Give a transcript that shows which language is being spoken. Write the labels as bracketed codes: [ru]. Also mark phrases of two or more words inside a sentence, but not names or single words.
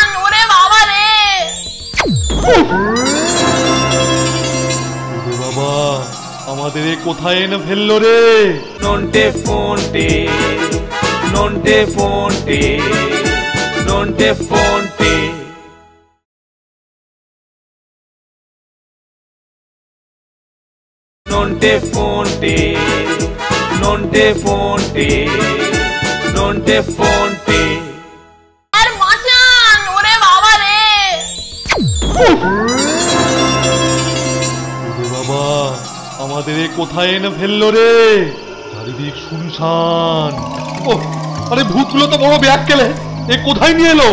[bn] ওরে বাবারে। ওরে বাবা, আমাদের এ কোথায় এনে ফেললো রে? নন্টে ফন্টে, নন্টে ফন্টে, নন্টে ফন্টে। Nonte fonte, nonte fonte, nonte fonte. আর বাঁচান। ওরে বাবারে। ওরে বাবা, আমাদের এ কোথায় এনে ফেললো রে? চারিদিক শুনশান। ও, আরে ভূতগুলো তো বড় ব্যাগ কেলে, এ কোথায় নিয়ে এলো?